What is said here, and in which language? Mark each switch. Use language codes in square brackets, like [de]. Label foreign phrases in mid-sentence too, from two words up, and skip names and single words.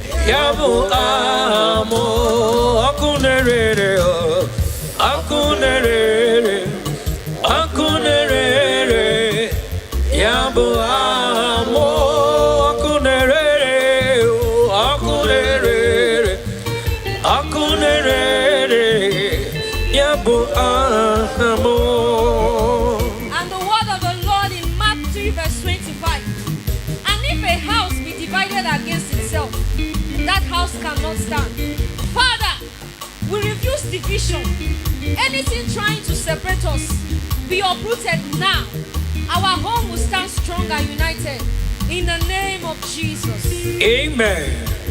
[ig] Ya bụ amụ, ọkụ na-erere, ọkụ na-erere, ọkụ na-erere. Ya bụ amụ, ọkụ na-erere, ọkụ na-erere. Ọkụ na-ere ere, ya bụ aha m. [en] And the word of the Lord in Mark three verse twenty-five. "And if a house be divided against itself, that house cannot stand." Father, we refuse division. Anything trying to separate us, be uprooted now. Our home will stand strong and united. In the name of Jesus. Amen.